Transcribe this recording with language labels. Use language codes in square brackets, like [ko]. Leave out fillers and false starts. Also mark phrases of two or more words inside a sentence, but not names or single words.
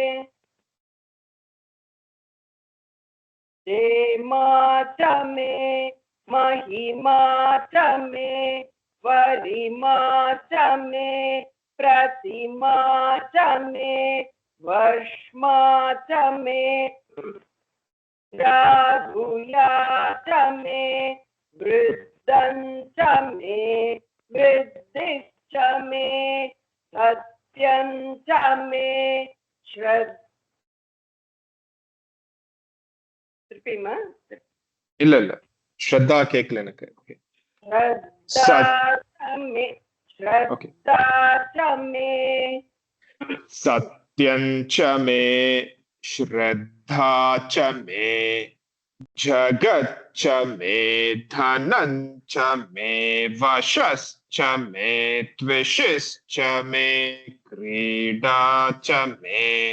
[sa] क्षेमा च मे महिमा च मे वरिमा च मे प्रतिमा च मे वर्ष्मा च मे द्रागुया च मे वृद्धं च मे वृद्धिश्च मे सत्यं च मे श्रद्धा [ta] இல்ல இல்ல ஸ்ரத்தா கேக்கல எனக்கு. [sa] ஓகே सत्यं च मे श्रद्धा च मे जगत् च मे धनं च मे वशश्च मे त्विषिश्च मे क्रीडा च मे